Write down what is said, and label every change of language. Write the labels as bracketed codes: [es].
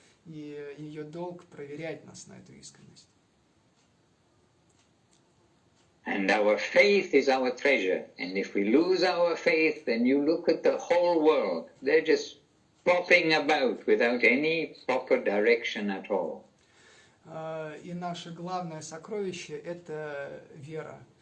[ru] И ее долг проверять нас на эту искренность. [en] And our faith is our treasure. And if we lose our faith, then you look at the whole world. They're just popping about without any proper direction at all. [ru] И наше главное сокровище — это вера.